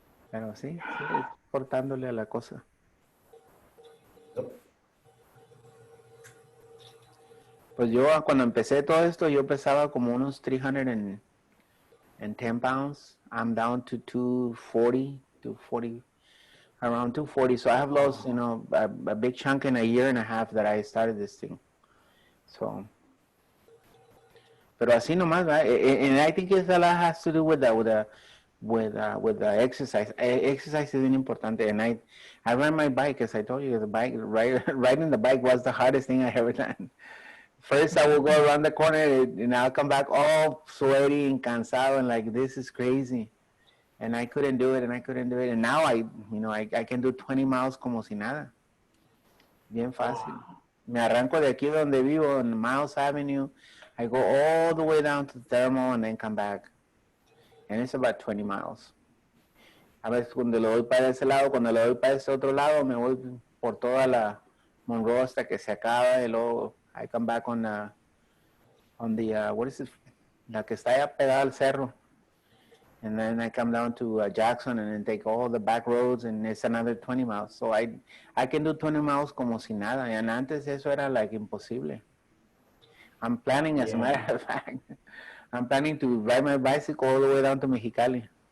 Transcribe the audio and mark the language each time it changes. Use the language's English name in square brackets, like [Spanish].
[Spanish] Pero sí, es cortándole a la cosa. Pues yo cuando empecé todo esto, yo pesaba como unos 310 pounds. [English] I'm down to 240, around 240. So I have lost, you know, a big chunk in a year and a half that I started this thing. [Spanish] So, pero así nomás, ¿verdad? [English] And I think a lot has to do with the exercise. Exercise is really important. And I ride my bike, as I told you, riding the bike was the hardest thing I ever done. First, I will go around the corner and I'll come back all sweaty and cansado and like, this is crazy. And I couldn't do it. And now I can do 20 miles [Spanish] como si nada. Bien fácil. Me arranco de aquí donde vivo, on Miles Avenue. [English] I go all the way down to Thermal and then come back. And it's about 20 miles. [Spanish] A veces cuando lo doy para ese lado, cuando lo doy para ese otro lado, me voy por toda la Monroe hasta que se acaba y luego [English] I come back on the what is it? [Spanish] La que está allá pegada al cerro. [English] And then I come down to Jackson and then take all the back roads and it's another 20 miles. So I can do 20 miles [Spanish] como si nada. [English] And [Spanish] antes eso era [English] like imposible. I'm planning, as a matter of fact, I'm planning to ride my bicycle all the way down to Mexicali.